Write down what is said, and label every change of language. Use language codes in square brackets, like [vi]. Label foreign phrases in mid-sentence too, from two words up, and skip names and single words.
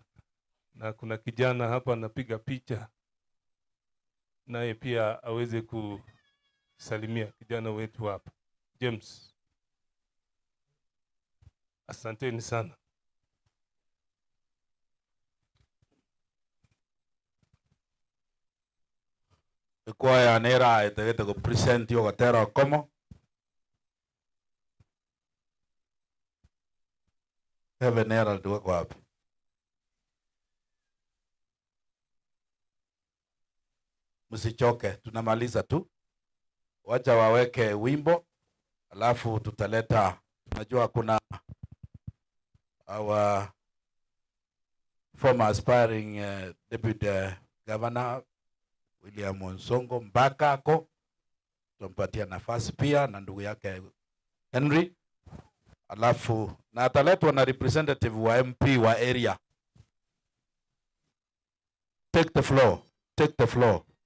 [sw] Na kuna kijana hapa anapiga picha, naye pia aweze kusalimia kijana wetu hapa James. Asanteni sana. [guz] Kwaya nera etegete ko present yo gatera komo Heaven Herald [sw] wako wapi? Msichoke, tunamaliza tu. Wacha waweke wimbo, alafu tutaleta. Najua kuna [en] our former aspiring deputy governor [sw] William Onsongo mpaka ako tumpatia nafasi pia, na ndugu yake Henry, alafu na ataletwa na representative wa MP wa area. [en] Take the floor, take the floor.